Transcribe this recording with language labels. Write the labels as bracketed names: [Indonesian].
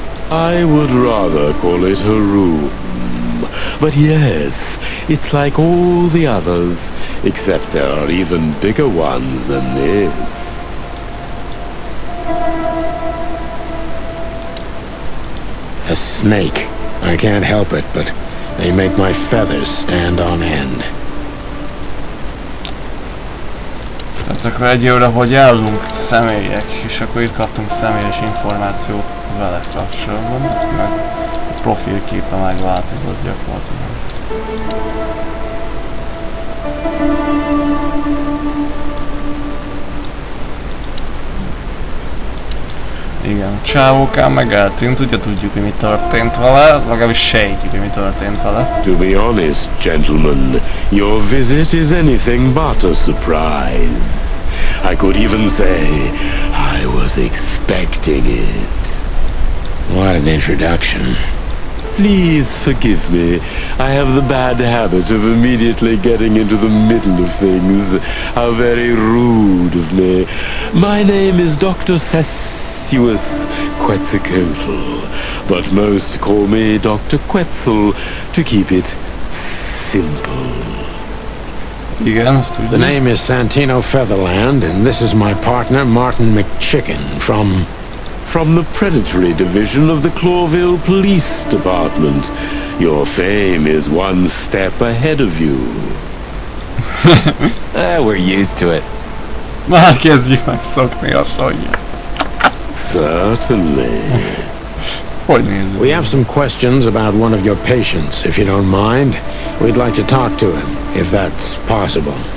[English] I would rather call it a room. But yes, it's like all the others, except there are even bigger ones than this. A snake. I can't help it, but they make my feathers stand on end. [Hungarian] Tehát akkor egyelőre, hogy állunk személyek, és akkor itt kaptunk személyes információt vele kapcsolatban, meg a profilképe megváltozott gyakorlatilag. Igen, csávókán meg eltűnt, ugye tudjuk, hogy mi történt vele, legalábbis sejtjük, hogy mi történt vele. [English] To be honest, gentlemen, your visit is anything but a surprise. I could even say I was expecting it. What an introduction. Please forgive me. I have the bad habit of immediately getting into the middle of things. How very rude of me. My name is Dr. Sessuus Quetzalcoatl, but most call me Dr. Quetzal to keep it simple. [Hungarian] Igen, azt [English] The [Hungarian] tudjuk. [English] name is Santino Featherland, and this is my partner, Martin McChicken, from... From the Predatory Division of the Clawville Police Department. Your fame is one step ahead of you. We're used to it. [Hungarian] Már kezdjük megszokni azt, hogy... [English] Certainly. [Hungarian] Hogy nézzük? [English] We have some questions about one of your patients, if you don't mind. We'd like to talk to him, if that's possible.